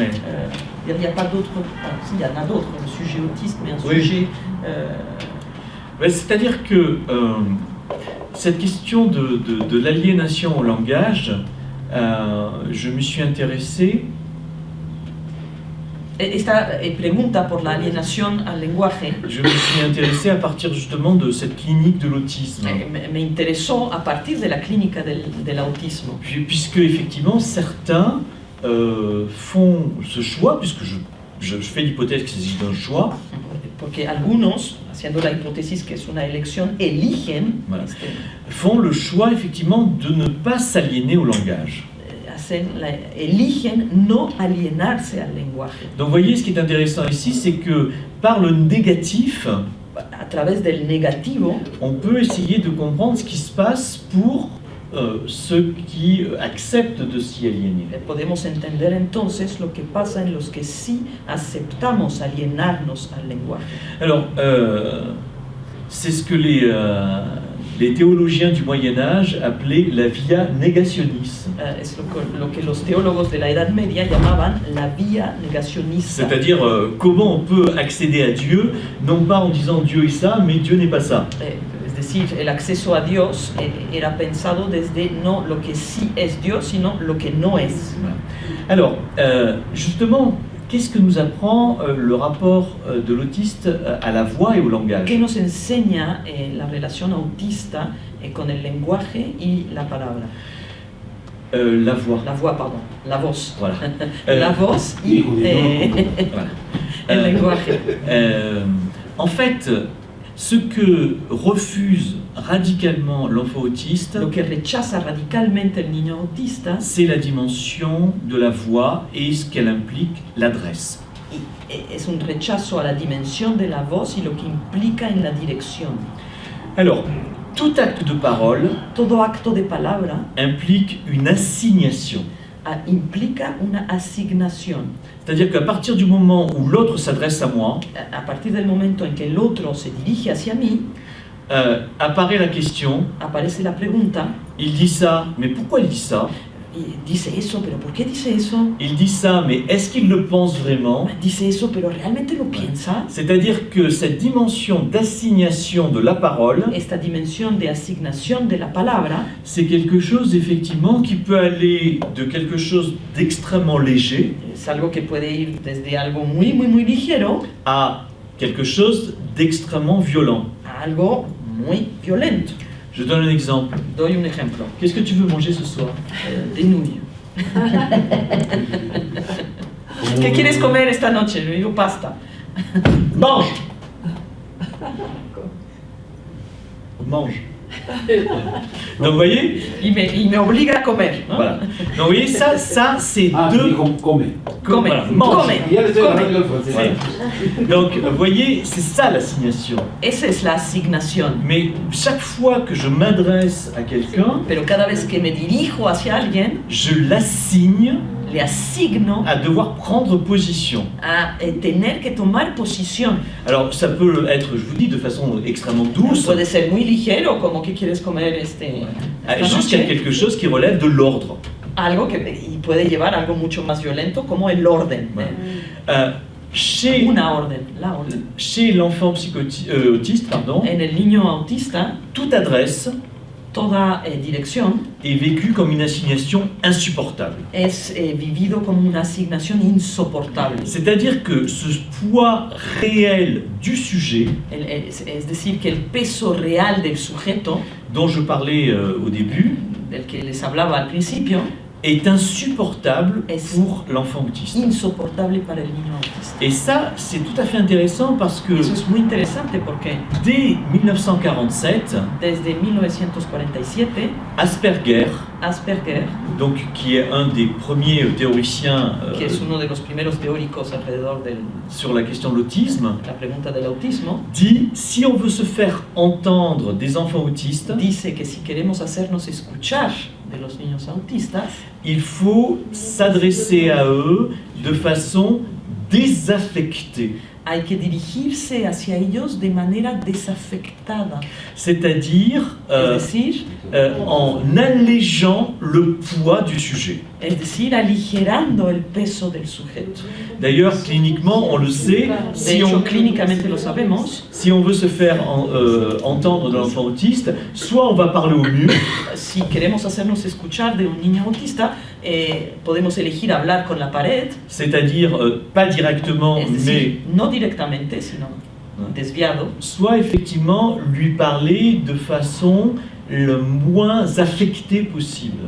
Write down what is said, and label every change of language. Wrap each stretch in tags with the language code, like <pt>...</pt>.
<fr>Ouais. Il n'y a pas d'autres, il y en a d'autres, le sujet autiste, mais un Oui. sujet... Ouais, c'est-à-dire que cette question de l'aliénation au langage, je me suis intéressé.</fr> <es>Esta pregunta por la alienación al lenguaje</es> <fr>Je me suis intéressé à partir justement de cette clinique de l'autisme.</fr> <es>me interesó a partir de la clínica del autismo.</es> <fr>Puisque effectivement certains font ce choix, puisque je fais l'hypothèse qu'il s'agit d'un choix.</fr> <es>Porque algunos, haciendo la hipótesis que es una elección, eligen,</es> <fr>Voilà. Font le choix effectivement de ne pas s'aliéner au langage.</fr> <es>Eligen no alienarse al lenguaje.</es> <fr>Donc vous voyez, ce qui est intéressant ici, c'est que par le négatif,</fr> <es>A través del negativo,</es> <fr>on peut essayer de comprendre ce qui se passe pour ceux qui acceptent de s'y aliéner.</fr> <es>podemos entender entonces lo que pasa en los que sí aceptamos alienarnos al lenguaje.</es> <fr>Alors, c'est ce que les théologiens du Moyen-Âge appelaient la via negationis.</fr> <es>Es lo que los teólogos de la Edad Media llamaban la vía negacionista.</es> <fr>C'est-à-dire comment on peut accéder à Dieu, non pas en disant Dieu est ça, mais Dieu n'est pas ça.</fr> <es>Es decir, el acceso a Dios era pensado desde no lo que sí es Dios, sino lo que no es.</es> <fr>Alors, justement, qu'est-ce que nous apprend le rapport de l'autiste à la voix et au langage?</fr> <es>¿Qué nos enseña la relación autista con el lenguaje y la palabra?</es> <fr>La voix. La voix, pardon.</fr> <es>La voz.</es> <fr>Voilà.</fr> <es>La voz y</es> <fr>Voilà.</fr> <es>el lenguaje.</es> <fr>En fait, ce que refuse radicalement l'enfant autiste,</fr> <es>Lo que rechaza radicalmente el niño autista</es> <fr>c'est la dimension de la voix et ce qu'elle implique, l'adresse.</fr> <es>es un rechazo a la dimensión de la voz y lo que implica en la dirección.</es> <fr>Alors, tout acte de parole</fr> <es>Todo acto de palabra</es> <fr>implique une assignation.</fr> <es>implica una asignación.</es> <fr>C'est-à-dire qu'à partir du moment où l'autre s'adresse à moi,</fr> <es>A partir del momento en que el otro se dirige hacia mí,</es> <fr>apparaît la question,</fr> <es>aparece la pregunta,</es> <fr>il dit ça, mais pourquoi il dit ça?</fr> <es>y dice eso, pero ¿por qué dice eso?</es> <fr>Il dit ça, mais est-ce qu'il le pense vraiment?</fr> <es>Dice eso, pero ¿realmente lo piensa?</es> <fr>C'est-à-dire que cette dimension d'assignation de la parole,</fr> <es>Esta dimensión de asignación de la palabra</es> <fr>c'est quelque chose effectivement qui peut aller de quelque chose d'extrêmement léger</fr> <es>es algo que puede ir desde algo muy ligero</es> <fr>à quelque chose d'extrêmement violent.</fr> <es>a algo muy violento.</es> <fr>Je donne un exemple.</fr> <es>Doy un ejemplo.</es> <fr>Qu'est-ce que tu veux manger ce soir? Des nouilles.</fr> <es>¿Qué quieres comer esta noche? Le digo pasta.</es> <fr>Mange! Mange. Donc vous voyez,</fr> <es>Y me obliga a comer, ¿no?</es> <fr>voilà. Donc vous voyez, ça c'est Ah, deux. tu dis</fr> <es>come. Come,</es> <fr>Voilà, mange.</fr> <es>come, Ya le estoy hablando el come. francés.</es> <fr>C'est- Donc vous voyez, c'est ça l'assignation.</fr> <es>Esa es la asignación.</es> <fr>Mais chaque fois que je m'adresse à quelqu'un,</fr> <es>Pero cada vez que me dirijo hacia alguien,</es> <fr>je l'assigne</fr> <es>le asigno</es> <fr>à devoir prendre position.</fr> <es>a tener que tomar posición.</es> <fr>Alors ça peut être, je vous dis, de façon extrêmement douce,</fr> <es>Puede ser muy ligero, como que quieres comer esta</es> <fr>jusqu'à</fr> <es>noche.</es> <fr>quelque chose qui relève de l'ordre.</fr> <es>Algo que y puede llevar a algo mucho más violento, como el orden.</es> <fr>Voilà. Chez</fr> <es>Una orden, la orden.</es> <fr>l'enfant autiste, pardon,</fr> <es>En el niño autista,</es> <fr>toute adresse</fr> <es>toda dirección</es> <fr>est vécue comme une assignation insupportable.</fr> <es>es vivido como una asignación insoportable.</es> <fr>C'est-à-dire que ce poids réel du sujet,</fr> <es>Es decir, que el peso real del sujeto,</es> <fr>dont je parlais au début,</fr> <es>del que les hablaba al principio,</es> <fr>est insupportable</fr> <es>Es-</es> <fr>pour l'enfant autiste.</fr> <es>insoportable para el niño autista.</es> <fr>Et ça, c'est tout à fait intéressant parce que</fr> <es>Eso es muy interesante porque</es> <fr>dès 1947,</fr> <es>desde 1947,</es> <fr>Asperger,</fr> <es>Asperger,</es> <fr>donc, qui est un des premiers théoriciens</fr> <es>que es uno de los primeros teóricos alrededor de</es> <fr>sur la question de l'autisme,</fr> <es>la pregunta del autismo,</es> <fr>dit si on veut se faire entendre des enfants autistes,</fr> <es>dice que si queremos hacernos escuchar de los niños autistas,</es> <fr>il faut s'adresser à eux de façon désaffectée.</fr> <es>hay que dirigirse hacia ellos de manera desafectada,</es> <fr>c'est-à-dire</fr> <es>es decir,</es> <fr>en allégeant le poids du sujet.</fr> <es>aligerando el peso del sujeto.</es> <fr>D'ailleurs, cliniquement, on le sait,</fr> <es>De hecho, clínicamente lo sabemos,</es> <fr>si on veut se faire entendre de l'enfant autiste, soit on va parler au mur,</fr> <es>si queremos hacernos escuchar de un niño autista, podemos elegir hablar con la pared,</es> <fr>c'est-à-dire pas directement,</fr> <es>es</es> <fr>mais</fr> <es>decir, no directamente, sino desviado,</es> <fr>soit effectivement lui parler de façon le moins affectée possible.</fr>